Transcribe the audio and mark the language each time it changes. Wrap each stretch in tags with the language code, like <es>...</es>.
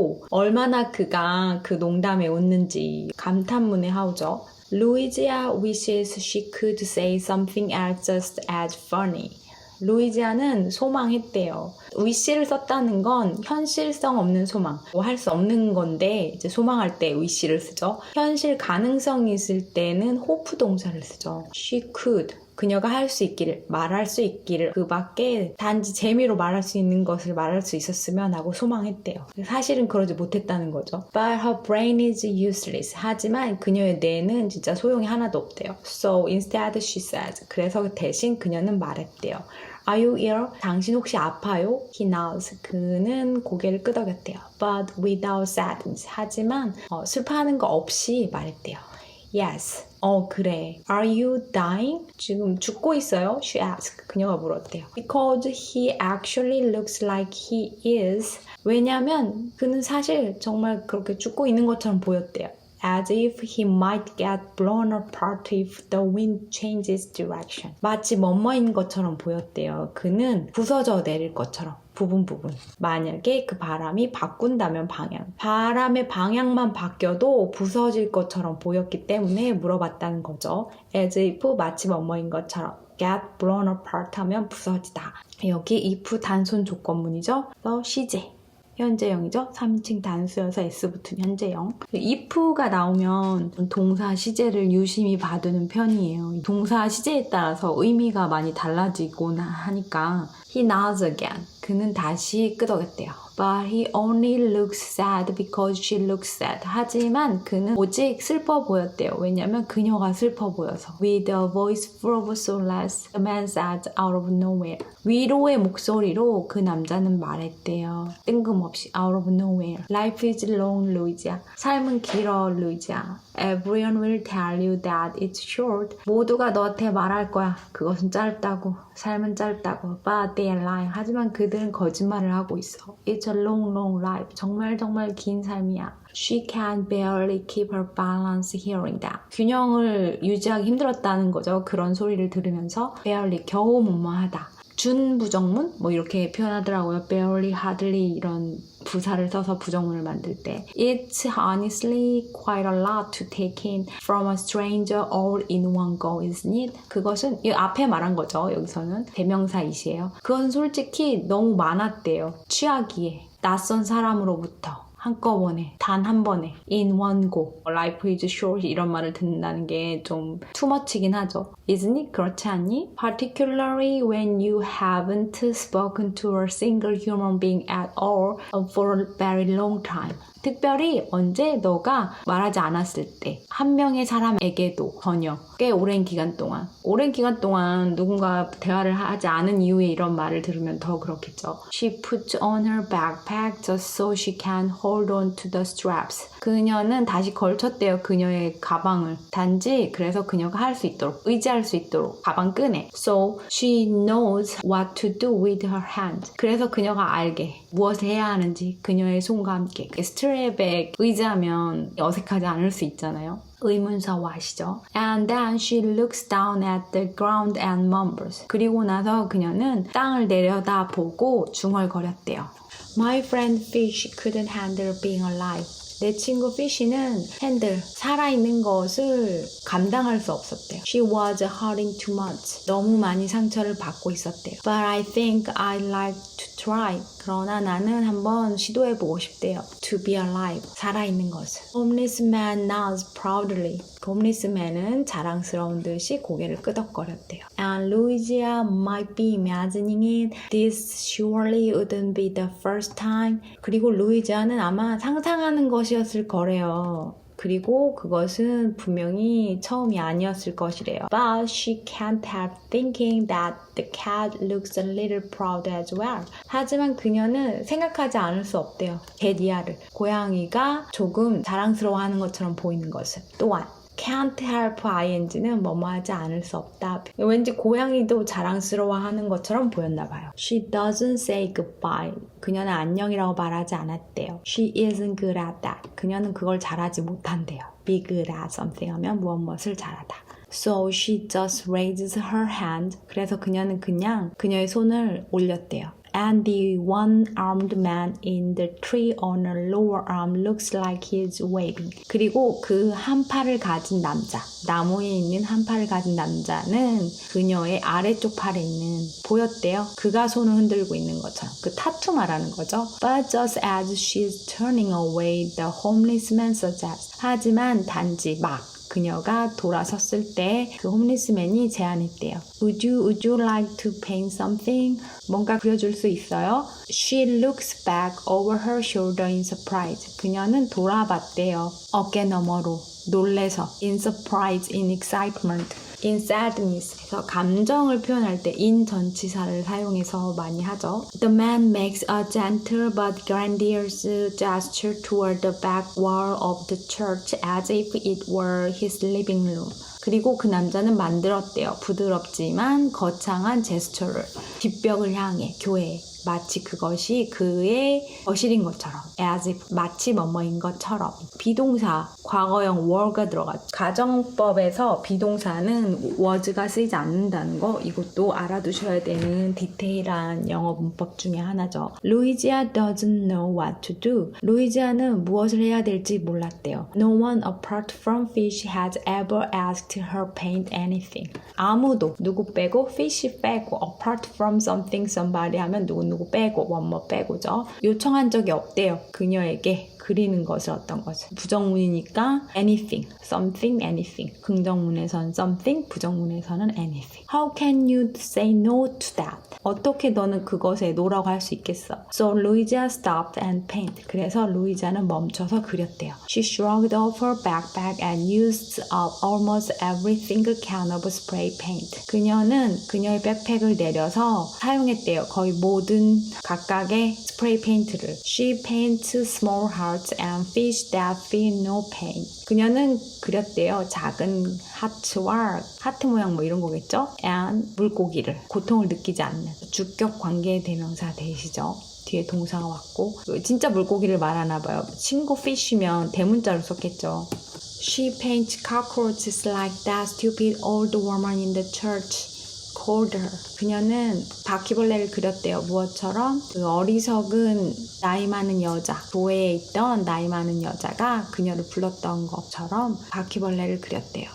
<ko>얼마나 그가 그 농담에 웃는지 감탄문의 how죠.</ko> <en>Louisa wishes she could say something else just as funny.</en> <ko>루이지아는 소망했대요. wish를 썼다는 건 현실성 없는 소망. 할 수 없는 건데 이제 소망할 때 wish를 쓰죠. 현실 가능성이 있을 때는 hope 동사를 쓰죠.</ko> <en>She could.</en> <ko>그녀가 할 수 있기를, 말할 수 있기를 그 밖에 단지 재미로 말할 수 있는 것을 말할 수 있었으면 하고 소망했대요. 사실은 그러지 못했다는 거죠.</ko> <en>But her brain is useless.</en> <ko>하지만 그녀의 뇌는 진짜 소용이 하나도 없대요.</ko> <en>So instead she says.</en> <ko>그래서 대신 그녀는 말했대요.</ko> <en>Are you ill?</en> <ko>당신 혹시 아파요?</ko> <en>He nods.</en> <ko>그는 고개를 끄덕였대요.</ko> <en>But without sadness.</en> <ko>하지만 슬퍼하는 거 없이 말했대요.</ko> <en>Yes.</en> <ko>그래.</ko> <en>Are you dying?</en> <ko>지금 죽고 있어요?</ko> <en>She asked.</en> <ko>그녀가 물었대요.</ko> <en>Because he actually looks like he is.</en> <ko>왜냐면 그는 사실 정말 그렇게 죽고 있는 것처럼 보였대요.</ko> <en>As if he might get blown apart if the wind changes direction.</en> <ko>마치 뭐뭐인 것처럼 보였대요. 그는 부서져 내릴 것처럼. 부분. 만약에 그 바람이 바꾼다면 바람의 방향만 바뀌어도 부서질 것처럼 보였기 때문에 물어봤다는 거죠. As if 마치 뭐뭐인 것처럼. Get blown apart 하면 부서지다. 여기 if 단순 조건문이죠. 그래서 시제. 현재형이죠. 3인칭 단수여서 S 붙은 현재형. if가 나오면 동사 시제를 유심히 봐두는 편이에요. 동사 시제에 따라서 의미가 많이 달라지곤 하니까</ko> <en>He nods again.</en> <ko>그는 다시 끄덕였대요.</ko> <en>But he only looks sad because she looks sad.</en> <ko>하지만 그는 오직 슬퍼 보였대요. 왜냐면 그녀가 슬퍼 보여서.</ko> <en>With a voice full of solace, the man said out of nowhere.</en> <ko>위로의 목소리로 그 남자는 말했대요. 뜬금없이 out of nowhere.</ko> <en>Life is long, Louisa.</en> <ko>삶은 길어, Louisa.</ko> <en>Everyone will tell you that it's short.</en> <ko>모두가 너한테 말할 거야. 그것은 짧다고. 삶은 짧다고.</ko> <en>But they are lying.</en> <ko>하지만 그들은 거짓말을 하고 있어.</ko> <en>It's a long, long life.</en> <ko>정말 긴 삶이야.</ko> <en>She can barely keep her balance hearing that.</en> <ko>균형을 유지하기 힘들었다는 거죠. 그런 소리를 들으면서 barely, 겨우 뭐뭐하다. 준부정문? 이렇게 표현하더라고요. barely, hardly 이런 부사를 써서 부정문을 만들 때.</ko> <en>It's honestly quite a lot to take in from a stranger all in one go, isn't it?</en> <ko>그것은 이 앞에 말한 거죠. 여기서는 대명사이시에요. 그건 솔직히 너무 많았대요. 취하기에. 낯선 사람으로부터. 한꺼번에, 단 한 번에, in one go, life is short 이런 말을 듣는다는 게 좀 too much이긴 하죠.</ko> <en>Isn't it?</en> <ko>그렇지 않니?</ko> <en>Particularly when you haven't spoken to a single human being at all for a very long time.</en> <ko>특별히 언제 너가 말하지 않았을 때 한 명의 사람에게도 전혀 꽤 오랜 기간 동안 누군가 대화를 하지 않은 이후에 이런 말을 들으면 더 그렇겠죠.</ko> <en>She puts on her backpack just so she can hold hold on to the straps.</en> <ko>그녀는 다시 걸쳤대요. 그녀의 가방을. 단지 그래서 그녀가 할 수 있도록, 의지할 수 있도록 가방 끈에.</ko> <en>So she knows what to do with her hand.</en> <ko>그래서 그녀가 알게 무엇을 해야 하는지 그녀의 손과 함께. 스트랩에 의지하면 어색하지 않을 수 있잖아요. 의문사어 아시죠?</ko> <en>And then she looks down at the ground and mumbles.</en> <ko>그리고 나서 그녀는 땅을 내려다보고 중얼거렸대요.</ko> <en>My friend Fish couldn't handle being alive.</en> <ko>내 친구 Fish는 살아있는 것을 감당할 수 없었대요.</ko> <en>She was hurting too much.</en> <ko>너무 많이 상처를 받고 있었대요.</ko> <en>But I think I'd like to try.</en> <ko>그러나 나는 한번 시도해보고 싶대요.</ko> <en>To be alive.</en> <ko>살아있는 것을.</ko> <en>Homeless man nods proudly.</en> <ko>홈리스 맨은 자랑스러운 듯이 고개를 끄덕거렸대요.</ko> <en>And Louisa might be imagining it. This surely wouldn't be the first time.</en> <ko>그리고 루이지아는 아마 상상하는 것이었을 거래요. 그리고 그것은 분명히 처음이 아니었을 것이래요.</ko> <en>But she can't help thinking that the cat looks a little proud as well.</en> <ko>하지만 그녀는 생각하지 않을 수 없대요. 데디아를. 고양이가 조금 자랑스러워하는 것처럼 보이는 것을. 또한 can't help ing는 뭐뭐하지 않을 수 없다. 왠지 고양이도 자랑스러워하는 것처럼 보였나 봐요.</ko> <en>She doesn't say goodbye.</en> <ko>그녀는 안녕이라고 말하지 않았대요.</ko> <en>She isn't good at that.</en> <ko>그녀는 그걸 잘하지 못한대요.</ko> <en>Be good at something</en> <ko>하면 무엇을 잘하다.</ko> <en>So she just raises her hand.</en> <ko>그래서 그녀는 그냥 그녀의 손을 올렸대요.</ko> <en>And the one-armed man in the tree on her lower arm looks like he's waving.</en> <ko>그리고 그 한 팔을 가진 남자, 나무에 있는 한 팔을 가진 남자는 그녀의 아래쪽 팔에 있는 보였대요. 그가 손을 흔들고 있는 것처럼. 그 타투 말하는 거죠.</ko> <en>But just as she's turning away, the homeless man suggests.</en> <ko>하지만 단지 막 그녀가 돌아섰을 때 그 홈리스맨이 제안했대요.</ko> <en>Would you like to paint something?</en> <ko>뭔가 그려줄 수 있어요?</ko> <en>She looks back over her shoulder in surprise.</en> <ko>그녀는 돌아봤대요. 어깨 너머로 놀래서 in surprise, in excitement.</ko> <en>in sadness.</en> <ko>그래서 감정을 표현할 때 in 전치사를 사용해서 많이 하죠.</ko> <en>The man makes a gentle but grandiose gesture toward the back wall of the church as if it were his living room.</en> <ko>그리고 그 남자는 만들었대요. 부드럽지만 거창한 제스처를 뒷벽을 향해 교회에 마치 그것이 그의 거실인 것처럼 as if 마치 뭐뭐인 것처럼 비동사 과거형 were가 들어갔죠. 가정법에서 비동사는 was가 쓰이지 않는다는 거 이것도 알아두셔야 되는 디테일한 영어 문법 중에 하나죠.</ko> <en>루이지아 doesn't know what to do.</en> <ko>루이지아는 무엇을 해야 될지 몰랐대요.</ko> <en>No one apart from Fish has ever asked her paint anything.</en> <ko>아무도 누구 빼고 Fish 빼고 apart from something somebody 하면 누구 빼고 뭐뭐 빼고죠. 요청한 적이 없대요. 그녀에게 그리는 것을 어떤 것을. 부정문이니까 anything, something, anything. 긍정문에서는 something, 부정문에서는 anything.</ko> <en>How can you say no to that?</en> <ko>어떻게 너는 그것에 no라고 할 수 있겠어?</ko> <en>So Louisa stopped and painted.</en> <ko>그래서 루이자는 멈춰서 그렸대요.</ko> <en>She shrugged off her backpack and used up almost every single can of spray paint.</en> <ko>그녀는 그녀의 백팩을 내려서 사용했대요. 거의 모든 각각의 스프레이 페인트를.</ko> <en>She paints small hearts and fish that feel no pain.</en> <ko>그녀는 그렸대요. 작은 하트와 하트 모양 뭐 이런 거겠죠? and 물고기를 고통을 느끼지 않는 주격 관계 대명사 되시죠. 뒤에 동사가 왔고 진짜 물고기를 말하나 봐요. 친구 fish면 대문자로 썼겠죠.</ko> <en>She paints cockroaches like that stupid old woman in the church. called her.</en> <ko>그녀는 바퀴벌레를 그렸대요. 무엇처럼? 그 어리석은 나이 많은 여자, 교회에 있던 나이 많은 여자가 그녀를 불렀던 것처럼 바퀴벌레를 그렸대요.</ko>